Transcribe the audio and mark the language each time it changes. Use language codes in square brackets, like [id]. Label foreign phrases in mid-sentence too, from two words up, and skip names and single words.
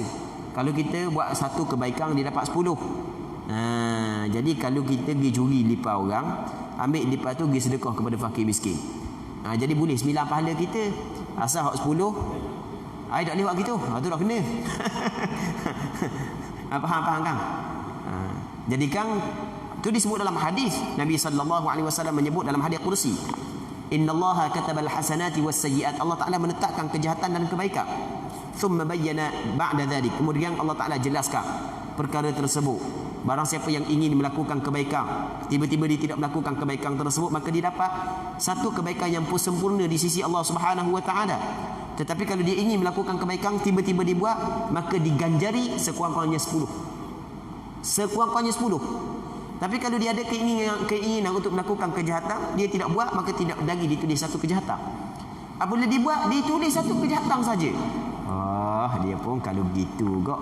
[ms] Kalau kita buat satu kebaikan, dia dapat 10. Jadi kalau kita pergi curi lipat orang, ambil lipat tu pergi sedekah kepada fakir miskin. Jadi boleh 9 pahala kita. Asal hak 10 ai tak lewat gitu. Tu dah kena. Faham kan? Jadi kan tu disebut dalam hadis. Nabi [ar] صلى الله عليه وسلم [ms] menyebut dalam hadis kursi, [ar] إن الله كتب الحسنات والسيئات. [ms] Allah Taala menetapkan kejahatan dan kebaikan. [ar] ثم بين بعد ذلك. [ms] Kemudian Allah Taala jelaskan perkara tersebut. Barang siapa yang ingin melakukan kebaikan, tiba-tiba dia tidak melakukan kebaikan tersebut, maka dia dapat satu kebaikan yang pun sempurna di sisi Allah [ar] سبحانه وتعالى. [ms] Tetapi kalau dia ingin melakukan kebaikan, tiba-tiba dibuat, maka diganjari sekurang-kurangnya 10. Sekurang-kurangnya 10. Tapi kalau dia ada keinginan untuk melakukan kejahatan, dia tidak buat, maka tidak lagi ditulis satu kejahatan. Apabila dibuat, ditulis satu kejahatan saja. Dia pun kalau begitu kok.